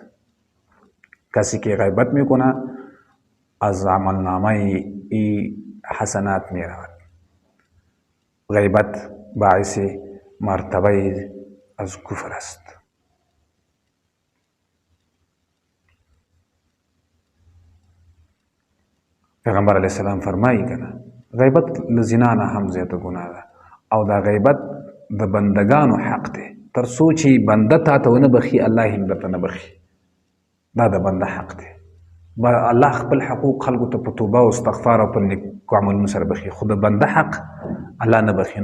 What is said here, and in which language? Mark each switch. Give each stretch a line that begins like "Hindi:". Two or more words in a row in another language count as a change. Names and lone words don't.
Persian: کسی که غیبت میکنه از عملنامه ای حسنات می رود. غیبت باعث مرتبه از کفر است. پیغمبر علیه السلام فرمایی کنه
Pashto: غیبت لزنا نه هم زیاته گناه ده، او دا غیبت د بندگانو حق دی، تر څو چې بنده تا ته ونه بخي الله هم درته نه بخي، دا د بنده حق دی. الله خپل حقوق خلکو ته په توبه او استغفار او په نیکو عملونو سره بخي، خو د بنده حق الله نه بخي.